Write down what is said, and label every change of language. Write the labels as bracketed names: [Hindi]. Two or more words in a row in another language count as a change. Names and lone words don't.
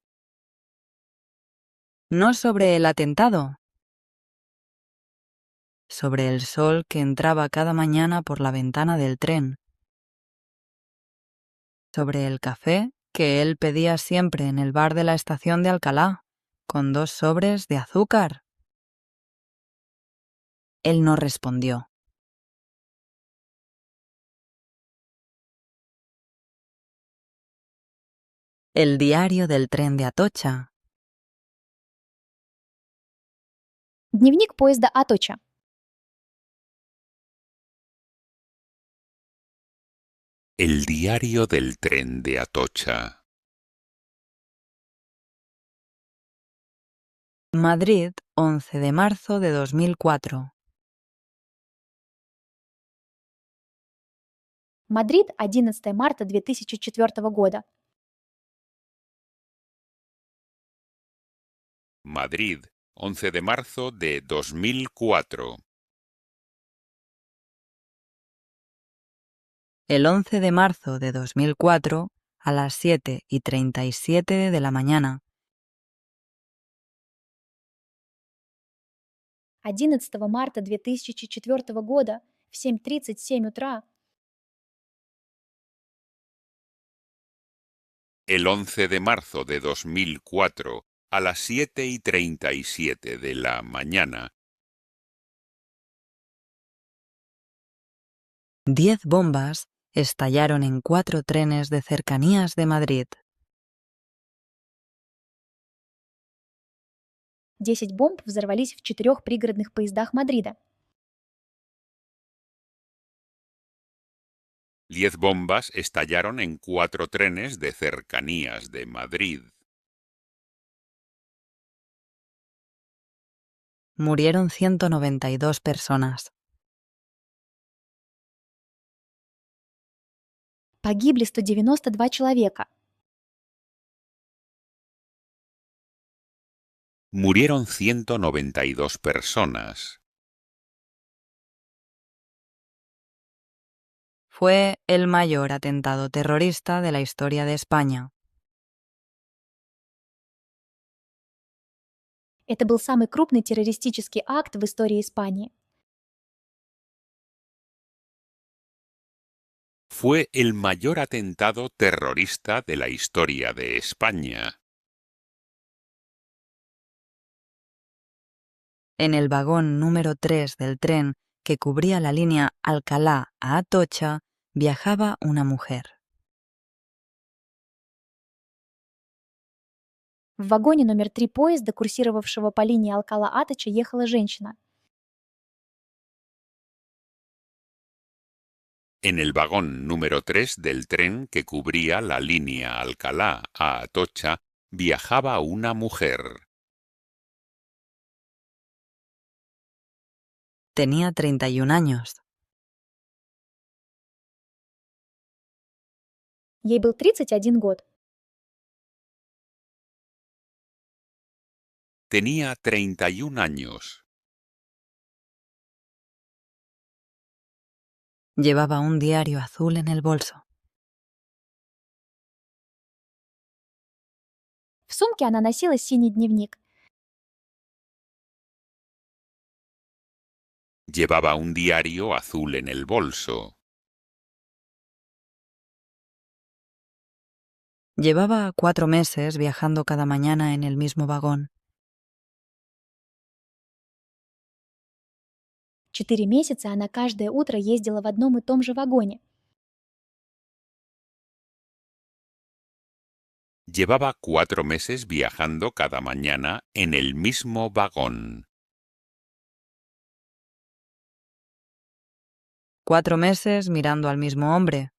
[Spanish] No sobre el atentado, sobre el sol que entraba cada mañana por la ventana del tren, sobre el café que él pedía siempre en el bar de la estación de Alcalá, con 2 sobres de azúcar. Él no respondió. El diario del tren de Atocha. [Russian] Дневник поезда Аточа. [Spanish] El diario del tren de Atocha. Madrid, 11 de marzo de 2004. [Russian] Мадрид, 11 марта 2004 года. [Spanish] Madrid, 11 de marzo de 2004. El 11 de marzo de 2004, a las 7:37 de la mañana, [Russian] 11 марта 2004 года в 7:37 утра [Spanish] El 11 de marzo de 2004, a las 7:37 de la mañana, 10 bombas estallaron en 4 trenes de cercanías de Madrid. [Russian] 10 бомб взорвались в 4 пригородных поездах Мадрида. [Spanish] 10 bombas estallaron en 4 trenes de cercanías de Madrid. Murieron 192 personas. [Russian] Погибли 192 человека. [Spanish] Murieron 192 personas. Fue el mayor atentado terrorista de la historia de España. [Russian] Это был самый крупный террористический акт в истории Испании. [Spanish] Fue el mayor atentado terrorista de la historia de España. En el vagón número 3 del tren que cubría la línea Alcalá a Atocha viajaba una mujer. [Russian] В вагоне номер 3 поезда, курсировавшего по линии Алкала-Атача, ехала женщина. [Spanish] En el vagón número 3 del tren que cubría la línea Alcalá a Atocha viajaba una mujer. Tenía 31 años. [Russian] Ей был 31 год. [Spanish] Tenía 31 años. Llevaba un diario azul en el bolso. [Russian] В сумке она носила синий дневник. [Spanish] Llevaba un diario azul en el bolso. Llevaba 4 meses viajando cada mañana en el mismo vagón. [Russian] 4 месяца она каждое утро ездила в одном и том же вагоне. [Spanish] Llevaba 4 meses viajando cada mañana en el mismo vagón. 4 meses mirando al mismo hombre.